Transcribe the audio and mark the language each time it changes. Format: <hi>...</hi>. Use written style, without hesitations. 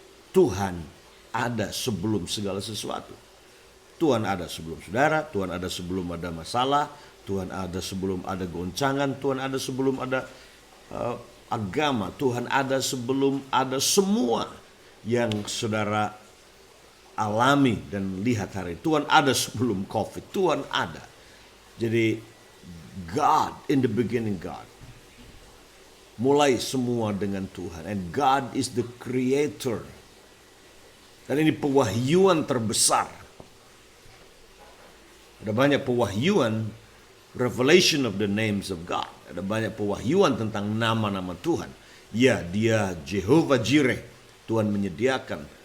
<id>Tuhan ada sebelum segala sesuatu. Tuhan ada sebelum saudara, Tuhan ada sebelum ada masalah, Tuhan ada sebelum ada goncangan, Tuhan ada sebelum ada agama, Tuhan ada sebelum ada semua yang saudara alami dan lihat hari ini. Tuhan ada sebelum COVID, Tuhan ada. Jadi</id> <en>God, in the beginning God.</en> <id>Mulai semua dengan Tuhan.</id> <en>And God is the creator.</en> <id>Dan ini pewahyuan terbesar. Ada banyak pewahyuan,</id> <en>revelation of the names of God.</en> <id>Ada banyak pewahyuan tentang nama-nama Tuhan. Ya, dia Jehovah Jireh, Tuhan menyediakan.</id>